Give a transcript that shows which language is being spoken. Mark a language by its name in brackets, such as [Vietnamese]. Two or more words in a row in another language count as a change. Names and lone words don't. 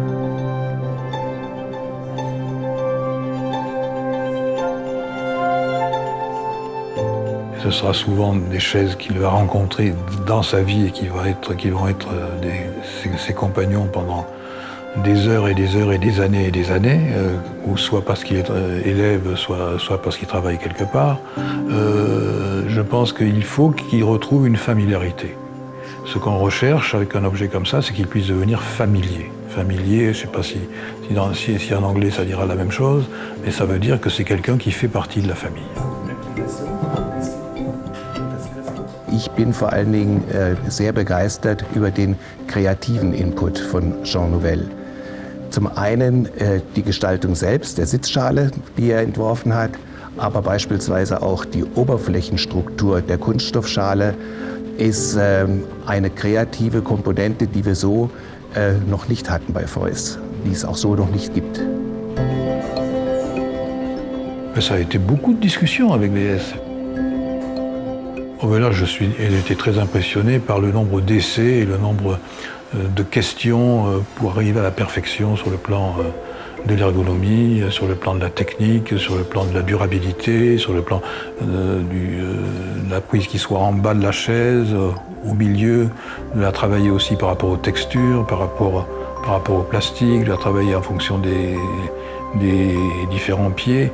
[French] Ce sera souvent des chaises qu'il va rencontrer dans sa vie et qui vont être ses compagnons pendant des heures et des heures et des années, ou soit parce qu'il est élève, soit parce qu'il travaille quelque part. Je pense qu'il faut qu'il retrouve une familiarité. Ce qu'on recherche avec un objet comme ça, c'est qu'il puisse devenir familier. Familier, je ne sais pas si en anglais ça dira la même chose, mais ça veut dire que c'est quelqu'un qui fait partie de la famille. [German] Ich bin vor allen Dingen sehr begeistert über den kreativen Input von Jean Nouvel. Zum einen die Gestaltung selbst, der Sitzschale, die er entworfen hat, aber beispielsweise auch die Oberflächenstruktur der Kunststoffschale ist eine kreative Komponente, die wir so noch nicht hatten bei Feuys, die es auch so noch nicht gibt. [French] Ça a été beaucoup de discussions avec VS. Oh ben là, j'ai été très impressionné par le nombre d'essais et le nombre de questions pour arriver à la perfection sur le plan de l'ergonomie, sur le plan de la technique, sur le plan de la durabilité, sur le plan de la prise qui soit en bas de la chaise, au milieu, de la travailler aussi par rapport aux textures, par rapport au plastique, de la travailler en fonction des différents pieds.